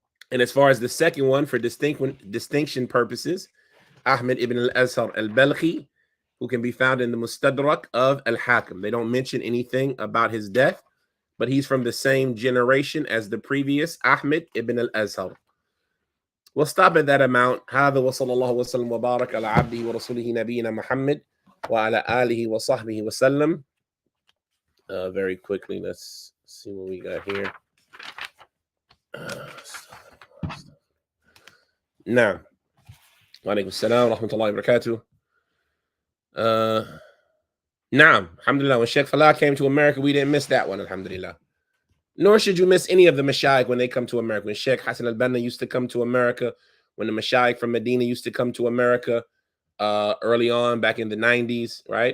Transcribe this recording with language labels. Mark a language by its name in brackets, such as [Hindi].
[English] And as far as the second one, for distinction purposes, Ahmad ibn al-Azhar al-Balkhi, who can be found in the Mustadrak of al-Hakim. They don't mention anything about his death, but he's from the same generation as the previous Ahmad ibn al-Azhar. We'll stop at that amount. [Arabic] هذا وصلى الله وسلم وبارك على عبده ورسوله نبينا محمد وعلى آله وصحبه وسلم. [English] Very quickly, let's see what we got here. [Arabic] Now, وعليكم السلام ورحمة الله وبركاته. [English] Naam, alhamdulillah. When Sheikh Falah came to America, we didn't miss that one, alhamdulillah. Nor should you miss any of the Mashaykh when they come to America. When Sheikh Hassan al-Banna used to come to America, when the Mashaykh from Medina used to come to America early on, back in the 90s, right?